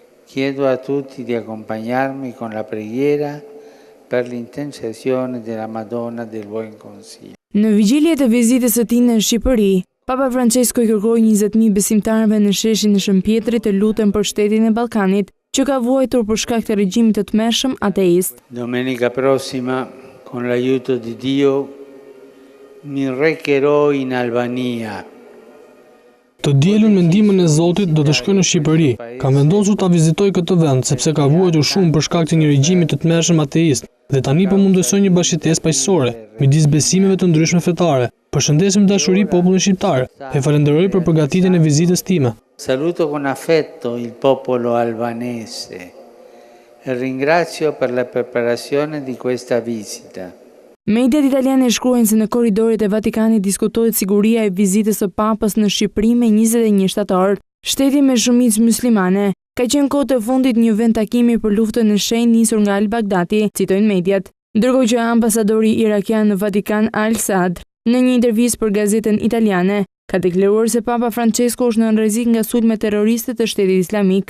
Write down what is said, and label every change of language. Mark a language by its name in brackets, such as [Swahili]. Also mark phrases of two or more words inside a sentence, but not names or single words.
[Italian] Chiedo a tutti di accompagnarmi con la preghiera per l'intercessione della Madonna del Buon Consiglio. [Albanian] Në vigjiljet e vizitës së tij në Shqipëri, Papa Francesco i kërkoi 20.000 besimtarëve në sheshin e Shëmpjetrit të lutën për shtetin e Ballkanit, që ka vuajtur për shkak të regjimit të tmerrshëm ateist. [Italian] Domenica prossima, con l'aiuto di Dio, mi recherò in Albania. [Albanian] Të dielën me ndihmën e Zotit do të shkoj në Shqipëri. Kam vendosur ta vizitoj këtë vend sepse ka vuajtur shumë për shkak të një regjimi të tmerrshëm ateist dhe tani po mundësoj një bashkëtesë paqësore midis besimeve të ndryshme fetare. Përshëndesim dashuri popullin shqiptar e falenderoj për përgatitjen e vizitës time. [Italian] Saluto con affetto il popolo albanese e ringrazio per la preparazione di questa visita. [Albanian] Mediat italiane shkruajnë se në korridoret e Vatikanit diskutohet siguria e vizitës së Papës në Shqipëri me 21 shtator. Shteti me shumicë muslimane ka qenë kohë të fundit një vend takimi për luftën në shenjtë nisur nga al-Baghdadi, citojnë mediat. Ndërkohë që ambasadori irakian në Vatikan Al-Sadr, në një intervistë për gazetën italiane, ka deklaruar se Papa Francesco është në rrezik nga sulmet terroriste të Shtetit Islamik.